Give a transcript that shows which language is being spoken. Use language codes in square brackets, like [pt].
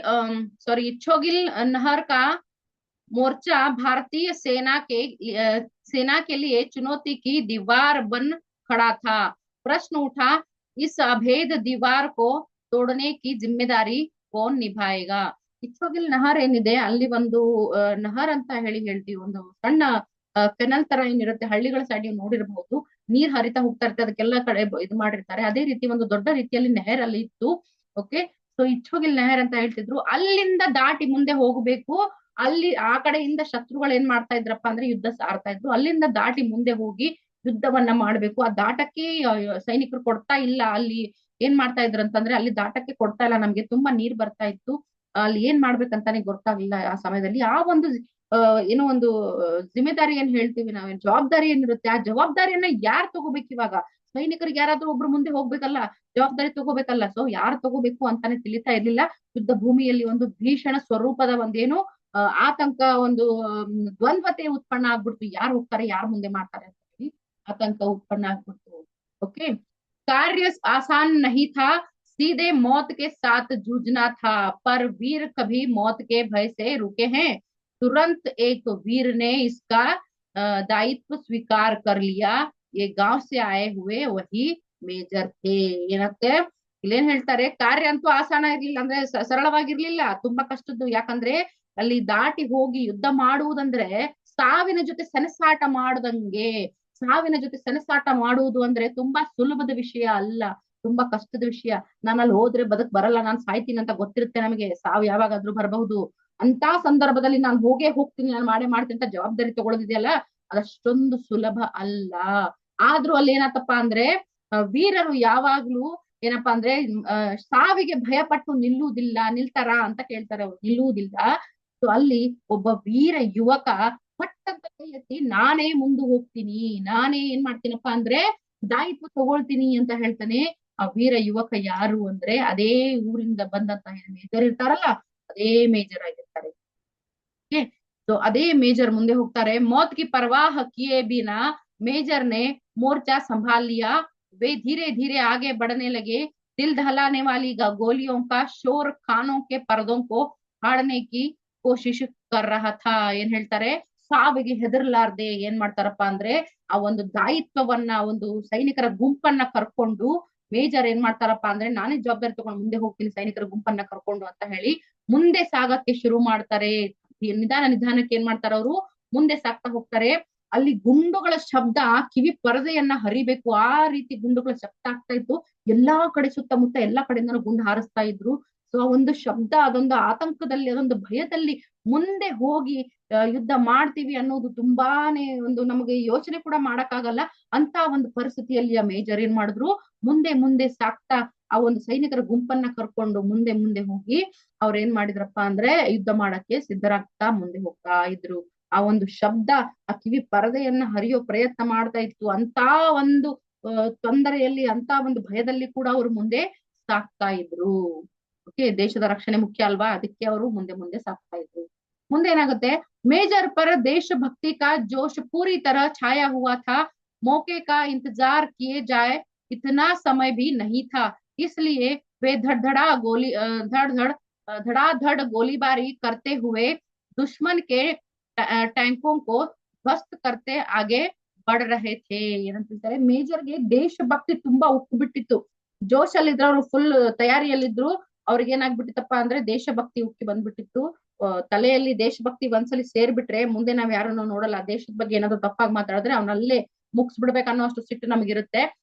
[hi] इच्छोगिल नहर का मोर्चा भारतीय सेना के लिए चुनौती की दीवार बन खड़ा था। प्रश्न उठा, इस अभेद दीवार को तोड़ने की जिम्मेदारी कौन निभाएगा? [kn] ಇಚ್ಚೋಗಿಲ್ ನಹರ್ ಏನಿದೆ, ಅಲ್ಲಿ ಒಂದು ನಹರ್ ಅಂತ ಹೇಳ್ತೀವಿ, ಒಂದು ಸಣ್ಣ ಕೆನಲ್ ತರ ಏನಿರುತ್ತೆ, ಹಳ್ಳಿಗಳ ಸೈಡ್ ನೀವು ನೋಡಿರಬಹುದು. ನೀರ್ ಹರಿತಾ ಹೋಗ್ತಾ ಇರುತ್ತೆ, ಅದಕ್ಕೆಲ್ಲ ಕಡೆ ಇದು ಮಾಡಿರ್ತಾರೆ. ಅದೇ ರೀತಿ ಒಂದು ದೊಡ್ಡ ರೀತಿಯಲ್ಲಿ ನೆಹರ್ ಅಲ್ಲಿ ಇತ್ತು. ಓಕೆ, ಸೊ ಇಚ್ಚೋಗಿಲ್ ನೆಹರ್ ಅಂತ ಹೇಳ್ತಿದ್ರು. ಅಲ್ಲಿಂದ ದಾಟಿ ಮುಂದೆ ಹೋಗಬೇಕು. ಅಲ್ಲಿ ಆ ಕಡೆಯಿಂದ ಶತ್ರುಗಳು ಏನ್ ಮಾಡ್ತಾ ಇದ್ರಪ್ಪ ಅಂದ್ರೆ ಯುದ್ಧ ಸಾರ್ತಾ ಇದ್ರು. ಅಲ್ಲಿಂದ ದಾಟಿ ಮುಂದೆ ಹೋಗಿ ಯುದ್ಧವನ್ನ ಮಾಡ್ಬೇಕು. ಆ ದಾಟಕ್ಕೆ ಸೈನಿಕರು ಕೊಡ್ತಾ ಇಲ್ಲ. ಅಲ್ಲಿ ಏನ್ ಮಾಡ್ತಾ ಇದ್ರು ಅಂತಂದ್ರೆ, ಅಲ್ಲಿ ದಾಟಕ್ಕೆ ಕೊಡ್ತಾ ಇಲ್ಲ, ನಮ್ಗೆ ತುಂಬಾ ನೀರ್ ಬರ್ತಾ ಇತ್ತು. ಅಲ್ಲಿ ಏನ್ ಮಾಡ್ಬೇಕಂತಾನೆ ಗೊತ್ತಾಗ್ಲಿಲ್ಲ ಆ ಸಮಯದಲ್ಲಿ. ಆ ಒಂದು ಏನೋ ಒಂದು ಜಿಮ್ಮೆದಾರಿ ಏನ್ ಹೇಳ್ತೀವಿ ನಾವೇನ್, ಜವಾಬ್ದಾರಿ ಏನಿರುತ್ತೆ, ಆ ಜವಾಬ್ದಾರಿಯನ್ನ ಯಾರು ತಗೋಬೇಕು ಇವಾಗ? ಸೈನಿಕರಿಗೆ ಯಾರಾದ್ರೂ ಒಬ್ರು ಮುಂದೆ ಹೋಗ್ಬೇಕಲ್ಲ, ಜವಾಬ್ದಾರಿ ತಗೋಬೇಕಲ್ಲ. ಸೊ ಯಾರು ತಗೋಬೇಕು ಅಂತಾನೆ ತಿಳಿತಾ ಇರ್ಲಿಲ್ಲ. ಯುದ್ಧ ಭೂಮಿಯಲ್ಲಿ ಒಂದು ಭೀಷಣ ಸ್ವರೂಪದ ಒಂದೇನು ಆತಂಕ, ಒಂದು ದ್ವಂದ್ವತೆ ಉತ್ಪನ್ನ ಆಗ್ಬಿಡ್ತು. ಯಾರು ಹೋಗ್ತಾರೆ, ಯಾರು ಮುಂದೆ ಮಾಡ್ತಾರೆ ಅಂತ ಹೇಳಿ ಆತಂಕ ಉತ್ಪನ್ನ ಆಗ್ಬಿಡ್ತು. [hi] ಓಕೆ, कार्य आसान नहीं था, सीधे मौत के साथ जूझना था, पर वीर कभी मौत के भय से रुके हैं? तुरंत एक वीर ने इसका दायित्व स्वीकार कर लिया। ये गांव से आए हुए वही ಮೇಜರ್ थे। [kn] ಏನಂತೆ ಇಲ್ಲೇನ್ ಹೇಳ್ತಾರೆ? ಕಾರ್ಯ ಅಂತೂ ಆಸಾನ ಇರ್ಲಿಲ್ಲ, ಅಂದ್ರೆ ಸರಳವಾಗಿರ್ಲಿಲ್ಲ, ತುಂಬಾ ಕಷ್ಟದ್ದು. ಯಾಕಂದ್ರೆ ಅಲ್ಲಿ ದಾಟಿ ಹೋಗಿ ಯುದ್ಧ ಮಾಡುವುದಂದ್ರೆ ಸಾವಿನ ಜೊತೆ ಸೆಣಸಾಟ ಮಾಡದಂಗೆ. ಸಾವಿನ ಜೊತೆ ಸೆಣಸಾಟ ಮಾಡುವುದು ಅಂದ್ರೆ ತುಂಬಾ ಸುಲಭದ ವಿಷಯ ಅಲ್ಲ, ತುಂಬಾ ಕಷ್ಟದ ವಿಷಯ. ನಾನು ಅಲ್ಲಿ ಹೋದ್ರೆ ಬದುಕ್ ಬರಲ್ಲ, ನಾನು ಸಾಯ್ತೀನಿ ಅಂತ ಗೊತ್ತಿರುತ್ತೆ ನಮಗೆ. ಸಾವು ಯಾವಾಗಾದ್ರೂ ಬರಬಹುದು. ಅಂತ ಸಂದರ್ಭದಲ್ಲಿ ನಾನು ಹೋಗ್ತೀನಿ, ನಾನು ಮಾಡ್ತೀನಿ ಅಂತ ಜವಾಬ್ದಾರಿ ತಗೊಳ್ಳೋದಿದೆಯಲ್ಲ, ಅದಷ್ಟೊಂದು ಸುಲಭ ಅಲ್ಲ. ಆದ್ರೂ ಅಲ್ಲಿ ಏನಾತಪ್ಪ ಅಂದ್ರೆ, ವೀರರು ಯಾವಾಗ್ಲೂ ಏನಪ್ಪಾ ಅಂದ್ರೆ ಸಾವಿಗೆ ಭಯಪಟ್ಟು ನಿಲ್ತಾರ ಅಂತ ಕೇಳ್ತಾರೆ ಅವ್ರು. ನಿಲ್ಲುವುದಿಲ್ಲ. ಸೊ ಅಲ್ಲಿ ಒಬ್ಬ ವೀರ ಯುವಕ ಪಟ್ಟಂತ ಕೈ ಎತ್ತಿ, ನಾನೇ ಮುಂದೆ ಹೋಗ್ತೀನಿ, ನಾನೇ ಏನ್ ಮಾಡ್ತೀನಪ್ಪ ಅಂದ್ರೆ ದಾಯಿತ್ವ ತಗೊಳ್ತೀನಿ ಅಂತ ಹೇಳ್ತಾನೆ. ಆ ವೀರ ಯುವಕ ಯಾರು ಅಂದ್ರೆ, ಅದೇ ಊರಿಂದ ಬಂದಂತ ಮೇಜರ್ ಇರ್ತಾರಲ್ಲ, ಅದೇ ಮೇಜರ್ ಆಗಿರ್ತಾರೆ. [hi] तो [kn] अदे मेजर मुंदे होग्तारे। [hi] मौत की परवाह किए बिना मेजर ने मोर्चा संभाल लिया। वे धीरे धीरे आगे बढ़ने लगे। दिल दहलाने वाली गोलियों का शोर कानों के पर्दों को फाड़ने की कोशिश कर रहा था। [kn] ಏನ್ ಹೇಳ್ತಾರೆ? ಸಾವಿಗೆ ಹೆದರ್ಲಾರ್ದೆ ಏನ್ ಮಾಡ್ತಾರಪ್ಪ ಅಂದ್ರೆ ಆ ಒಂದು ದಾಯಿತ್ವವನ್ನ ಒಂದು ಸೈನಿಕರ ಗುಂಪನ್ನ ಕರ್ಕೊಂಡು ಮೇಜರ್ ಏನ್ ಮಾಡ್ತಾರಪ್ಪ ಅಂದ್ರೆ ನಾನೇ ಜವಾಬ್ದಾರಿ ತಗೊಂಡು ಮುಂದೆ ಹೋಗ್ತೀನಿ ಸೈನಿಕರ ಗುಂಪನ್ನ ಕರ್ಕೊಂಡು ಅಂತ ಹೇಳಿ ಮುಂದೆ ಸಾಗಕ್ಕೆ ಶುರು ಮಾಡ್ತಾರೆ. ನಿಧಾನ ನಿಧಾನಕ್ಕೆ ಏನ್ ಮಾಡ್ತಾರ ಅವರು ಮುಂದೆ ಸಾಗ್ತಾ ಹೋಗ್ತಾರೆ. ಅಲ್ಲಿ ಗುಂಡುಗಳ ಶಬ್ದ ಕಿವಿ ಪರದೆಯನ್ನ ಹರಿಬೇಕು ಆ ರೀತಿ ಗುಂಡುಗಳ ಶಬ್ದ ಆಗ್ತಾ ಇತ್ತು. ಎಲ್ಲಾ ಕಡೆ ಸುತ್ತಮುತ್ತ ಎಲ್ಲಾ ಕಡೆಯಿಂದನೂ ಗುಂಡು ಹಾರಿಸ್ತಾ ಇದ್ರು. ಸೊ ಆ ಒಂದು ಶಬ್ದ ಅದೊಂದು ಆತಂಕದಲ್ಲಿ ಅದೊಂದು ಭಯದಲ್ಲಿ ಮುಂದೆ ಹೋಗಿ ಯುದ್ಧ ಮಾಡ್ತೀವಿ ಅನ್ನೋದು ತುಂಬಾನೇ ಒಂದು ನಮಗೆ ಯೋಚನೆ ಕೂಡ ಮಾಡಕ್ಕಾಗಲ್ಲ ಅಂತ ಒಂದು ಪರಿಸ್ಥಿತಿಯಲ್ಲಿ ಆ ಮೇಜರ್ ಏನ್ ಮಾಡಿದ್ರು ಮುಂದೆ ಮುಂದೆ ಸಾಕ್ತಾ ಆ ಒಂದು ಸೈನಿಕರ ಗುಂಪನ್ನ ಕರ್ಕೊಂಡು ಮುಂದೆ ಮುಂದೆ ಹೋಗಿ ಅವ್ರ ಏನ್ ಮಾಡಿದ್ರಪ್ಪ ಅಂದ್ರೆ ಯುದ್ಧ ಮಾಡಕ್ಕೆ ಸಿದ್ಧರಾಗ್ತಾ ಮುಂದೆ ಹೋಗ್ತಾ ಇದ್ರು. ಆ ಒಂದು ಶಬ್ದ ಆ ಕಿವಿ ಪರದೆಯನ್ನ ಹರಿಯೋ ಪ್ರಯತ್ನ ಮಾಡ್ತಾ ಇತ್ತು. ಅಂತ ಒಂದು ತೊಂದರೆಯಲ್ಲಿ ಅಂತ ಒಂದು ಭಯದಲ್ಲಿ ಕೂಡ ಅವರು ಮುಂದೆ ಸಾಕ್ತಾ ಇದ್ರು. ಓಕೆ, ದೇಶದ ರಕ್ಷಣೆ ಮುಖ್ಯ ಅಲ್ವಾ, ಅದಕ್ಕೆ ಅವರು ಮುಂದೆ ಮುಂದೆ ಸಾಕ್ತಾ ಇದ್ರು. ಮುಂದೆ ಏನಾಗುತ್ತೆ, [hi] मेजर पर देशभक्ति का जोश पूरी तरह छाया हुआ था। मौके का इंतजार किए जाए इतना समय भी नहीं था, इसलिए वे धड़ाधड़ गोलीबारी करते हुए दुश्मन के टैंकों को ध्वस्त करते आगे बढ़ रहे थे. [kn] ಏನಂತ ಹೇಳ್ತಾರೆ, ಮೇಜರ್ಗೆ ದೇಶಭಕ್ತಿ ತುಂಬಾ ಉಕ್ಕು ಬಿಟ್ಟಿತ್ತು. ಜೋಶ್ ಅಲ್ಲಿ ಇದ್ರು, ಅವರು ಫುಲ್ ತಯಾರಿಯಲ್ಲಿದ್ರು. ಅವ್ರಿಗೆ ಏನಾಗ್ಬಿಟ್ಟಿತ್ತಪ್ಪ ಅಂದ್ರೆ ದೇಶಭಕ್ತಿ ಉಕ್ಕಿ ಬಂದ್ಬಿಟ್ಟಿತ್ತು. ತಲೆಯಲ್ಲಿ ದೇಶಭಕ್ತಿ ಒಂದ್ಸಲಿ ಸೇರ್ಬಿಟ್ರೆ ಮುಂದೆ ನಾವ್ ಯಾರನ್ನು ನೋಡಲ್ಲ. ದೇಶದ ಬಗ್ಗೆ ಏನಾದ್ರು ತಪ್ಪಾಗಿ ಮಾತಾಡಿದ್ರೆ ಅವನಲ್ಲೇ ಮುಗಿಸ್ ಬಿಡ್ಬೇಕನ್ನೋ ಅಷ್ಟು ಸಿಟ್ಟು ನಮಗಿರುತ್ತೆ.